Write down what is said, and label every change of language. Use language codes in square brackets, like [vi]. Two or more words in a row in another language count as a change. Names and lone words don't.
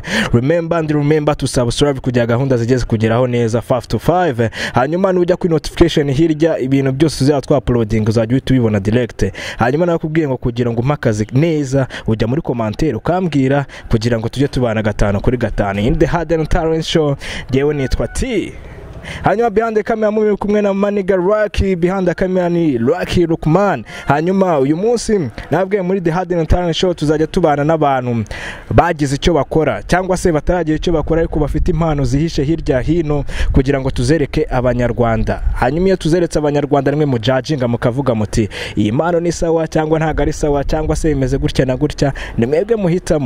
[en] Remember to subscribe [rw] kugira gahunda zigeze kugeraho neza 5 to 5. Hanyuma nujya ku notification hirya ibintu byose uzaba twa uploading uzajya uhita ubibona direct. Hanyuma nakubwiye ngo kugira ngo mpakaze neza ujya muri commentaire ukambwira kugira ngo tujye tubana 5 kuri 5 [en] in the [rw] Hard and Talent Show. Jewe nitwa T hanyuma [en] behind the camera [rw] muri kumwe na Maniga Rocky, [en] behind the camera [rw] ni Rocky Lukman. Hanyuma uyu munsi nabwiye muri The Hard and Talent Show tuzajya tubana n'abantu bagize icyo bakora cyangwa se bataragira icyo bakora ariko bafite impano zihishe hirya hino kugira ngo tuzereke abanyarwanda. Hanyuma iyo tuzeretse abanyarwanda rimwe mu judginga mukavuga muti iyi mpano ni sawa cyangwa ntago ari sawa cyangwa se imeze gutya na gutya, ni mwebwe muhitamo.